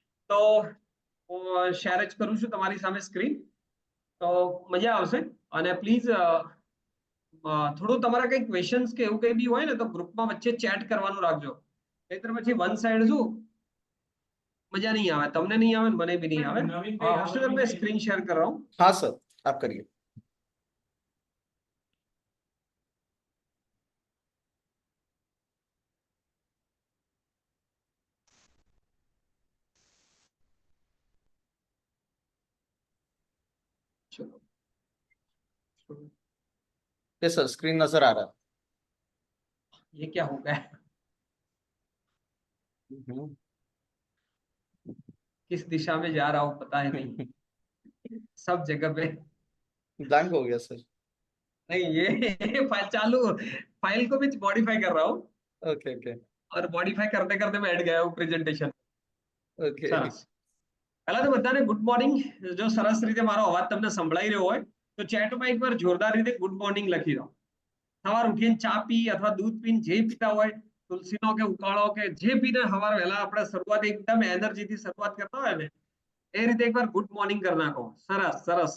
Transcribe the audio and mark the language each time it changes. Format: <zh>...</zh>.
<gu>તો શેર જ કરું છું તમારી સામે સ્ક્રીન, તો મજા આવશે. અને પ્લીઝ થોડું તમારા કઈ ક્વેશ્ચન્સ કે એવું કઈ બી હોય ને તો ગ્રુપમાં વચ્ચે ચેટ કરવાનું રાખજો, નહીતર પછી વન સાઈડ શું मजा नहीं आवे, तुमने नहीं आवे, મને भी नहीं आवे.</gu> <hi>हर्षद मैं स्क्रीन शेयर कर रहा हूँ. हाँ सर आप करिए. चलो, ये सर स्क्रीन नजर आ रहा ये क्या हो गया, है. किस दिशा में जा रहा हूँ पता है नहीं, सब जगह पे. ब्लैंक हो गया सर. नहीं, ये फाइल चालू, फाइल को भी मॉडिफाई कर रहा हूँ</hi> <en>okay okay</en> <hi>और मॉडिफाई करते करते मैं हट गया हूँ प्रेजेंटेशन.</hi> <en>Okay.</en> <gu>સરસ. પહેલા તો બધાને ગુડ મોર્નિંગ. જો સરસ રીતે મારો અવાજ તમને સંભળાઈ રહ્યો હોય તો ચેટમાં એકવાર જોરદાર રીતે ગુડ મોર્નિંગ લખી દો. સવાર ઉઠીને ચા પી અથવા દૂધ પીને જે પીતા હોય, તુલસીનો કે ઉકાળો કે જે પીને સવાર વહેલા આપણે શરૂઆત એકદમ એનર્જીથી શરૂઆત કરતા હોય ને એ રીતે એકવાર ગુડ મોર્નિંગ કરી નાખો. સરસ સરસ.</gu>